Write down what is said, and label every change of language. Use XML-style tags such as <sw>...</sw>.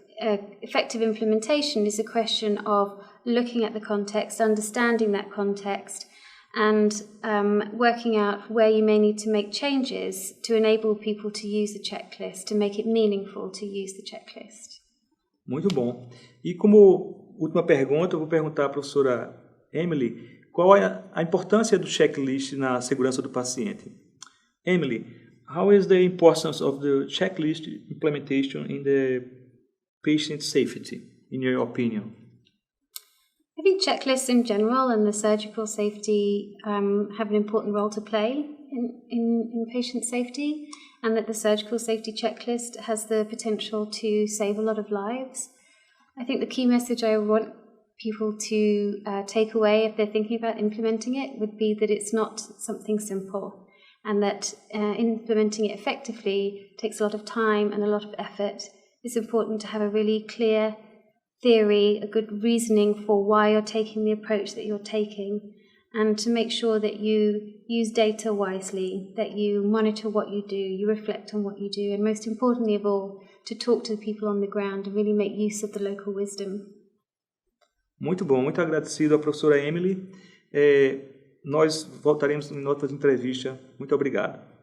<en>effective implementation is a question of looking at the context, understanding that context, and working out where you may need to make changes to enable people to use the checklist, to make it meaningful to use the checklist.</en> <pt>Muito bom. E como última pergunta, eu vou perguntar à professora Emily qual é a importância do checklist na segurança do paciente.</pt> <en>Emily, how is the importance of the checklist implementation in the patient safety, in your opinion? I think checklists in general and the surgical safety have an important role to play in patient safety, and that the surgical safety checklist has the potential to save a lot of lives. I think the key message I want people to take away if they're thinking about implementing it would be that it's not something simple, and that implementing it effectively takes a lot of time and a lot of effort. It's important to have a really clear theory, a good reasoning for why you're taking the approach that you're taking, and to make sure that you use data wisely, that you monitor what you do, you reflect on what you do, and most importantly of all, to talk to the people on the ground and really make use of the local wisdom.</en> <pt>Muito bom, muito agradecido à professora Emily. Nós voltaremos em outras entrevistas. Muito obrigado.</pt>